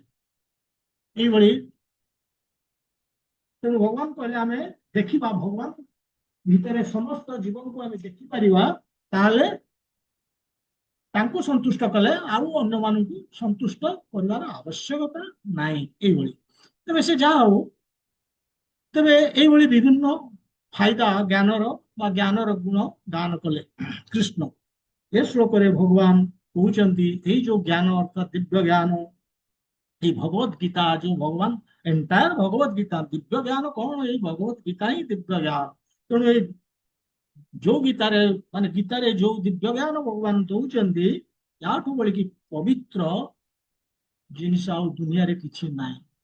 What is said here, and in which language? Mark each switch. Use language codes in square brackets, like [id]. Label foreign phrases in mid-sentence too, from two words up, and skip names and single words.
[or] ଏଇଭଳି ତେଣୁ ଭଗବାନ କହିଲେ ଆମେ ଦେଖିବା, ଭଗବାନ ଭିତରେ ସମସ୍ତ ଜୀବନକୁ ଆମେ ଦେଖିପାରିବା, ତାହେଲେ ତାଙ୍କୁ ସନ୍ତୁଷ୍ଟ କଲେ ଆଉ ଅନ୍ୟମାନଙ୍କୁ ସନ୍ତୁଷ୍ଟ କରିବାର ଆବଶ୍ୟକତା ନାହିଁ। ଏଇଭଳି ତେବେ ସେ ଯାହା ହଉ, ତେବେ ଏଇଭଳି ବିଭିନ୍ନ ଫାଇଦା ଜ୍ଞାନର ବା ଜ୍ଞାନର ଗୁଣ ଦାନ କଲେ କୃଷ୍ଣ। ଏ ଶ୍ଲୋକରେ ଭଗବାନ କହୁଛନ୍ତି ଏଇ ଯୋଉ ଜ୍ଞାନ ଅର୍ଥାତ୍ ଦିବ୍ୟ ଜ୍ଞାନ, ଏଇ ଭଗବତ ଗୀତା ଯୋଉ ଭଗବାନ ଏଣ୍ଟାୟାର ଭଗବତ ଗୀତା, ଦିବ୍ୟ ଜ୍ଞାନ କଣ? ଏଇ ଭଗବତ ଗୀତା ହିଁ ଦିବ୍ୟ ଜ୍ଞାନ। ତେଣୁ ଏଇ ଯୋଉ ଗୀତାରେ, ମାନେ ଗୀତାରେ ଯୋଉ ଦିବ୍ୟ ଜ୍ଞାନ ଭଗବାନ ଦଉଛନ୍ତି, ୟାଠୁ ବଳିକି ପବିତ୍ର ଜିନିଷ ଆଉ ଦୁନିଆରେ କିଛି ନାହିଁ।